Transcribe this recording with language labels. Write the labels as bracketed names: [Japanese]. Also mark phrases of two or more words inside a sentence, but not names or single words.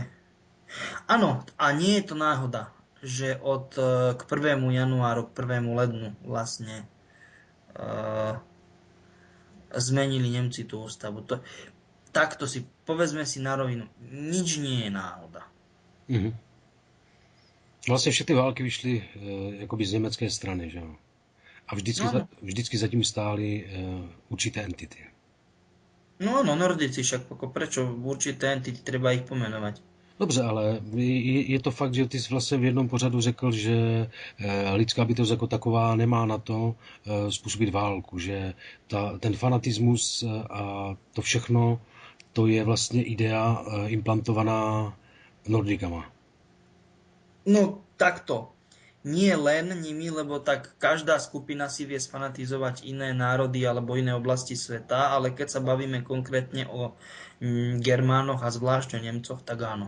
[Slovak] Áno, a nie je to náhoda, že k 1. januáru, k 1. lednu vlastne zmenili Nemci tú ústavu. Takto si, povedzme si na rovinu, nič nie je náhoda. Mhm. [Czech] Vlastně všechny války vyšly jakoby z německé strany, že jo? A vždycky zatím stály určité entity. [Slovak] No áno, Nordici však, prečo určité entity, treba ich pomenovať. [Czech] Dobře, ale je to fakt, že ty jsi vlastně v jednom pořadu řekl, že lidská bytost jako taková nemá na to způsobit válku, že ten fanatismus a to všechno, to je vlastně idea implantovaná Nordikama. [Slovak] No takto. Nie len nimi, lebo tak každá skupina si vie sfanatizovať iné národy alebo iné oblasti sveta, ale keď sa bavíme konkrétne o Germánoch a zvlášť o Nemcoch, tak áno.